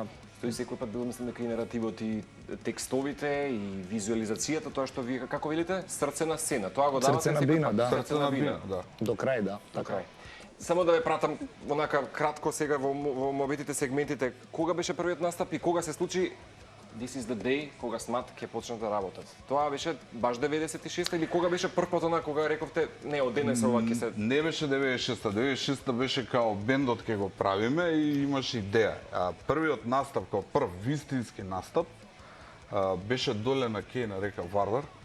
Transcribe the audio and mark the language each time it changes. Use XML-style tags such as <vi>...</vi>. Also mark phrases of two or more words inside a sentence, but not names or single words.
<mk>Тој секој пат бил мислам дека и наративот и текстовите и визуализацијата, тоа што вие како велите, срце на сцена. Тоа го давате Срце на секој бина, пат. да. срце на бина, да. до крај, да. Така е. Само да ве пратам онака кратко сега во мобитите сегментите. Кога беше првиот настап и кога се случи This is the day кога СМАТ ќе почне да работат? Тоа беше баш 96 или кога беше првпат она кога рековте не од денес ова ќе се Не беше 96-та, 96-та беше као бендот ќе го правиме и имаше идеја. Првиот настап, као прв вистински настап, беше доле на Кеј на река Вардар.</mk>